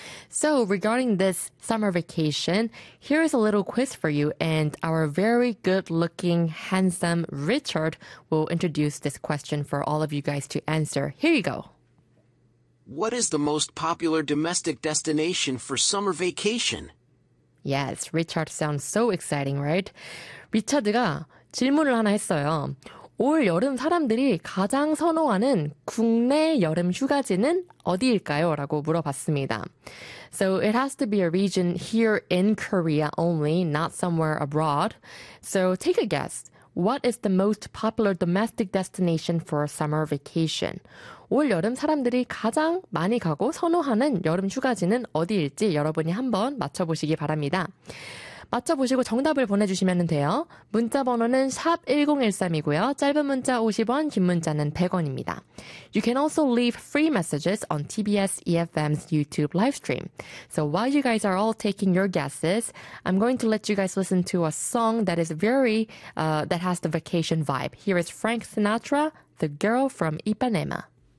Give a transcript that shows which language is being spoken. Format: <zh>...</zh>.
<en>So, regarding this summer vacation, here is a little quiz for you, and our very good-looking, handsome Richard will introduce this question for all of you guys to answer. Here you go. What is the most popular domestic destination for summer vacation? Yes, Richard sounds so exciting, right?</en> <ko>리차드가 질문을 하나 했어요. 올 여름 사람들이 가장 선호하는 국내 여름 휴가지는 어디일까요? 라고 물어봤습니다.</ko> <en>So it has to be a region here in Korea only, not somewhere abroad. So take a guess. What is the most popular domestic destination for a summer vacation?</en> <ko>올 여름 사람들이 가장 많이 가고 선호하는 여름 휴가지는 어디일지 여러분이 한번 맞춰보시기 바랍니다. 맞춰보시고 정답을 보내주시면 돼요. 문자 번호는 샵1013이고요. 짧은 문자 50원, 긴 문자는 100원입니다.</ko> <en>You can also leave free messages on TBS EFM's YouTube live stream. So while you guys are all taking your guesses, I'm going to let you guys listen to a song that is very, that has the vacation vibe. Here is Frank Sinatra, The Girl from Ipanema.</en>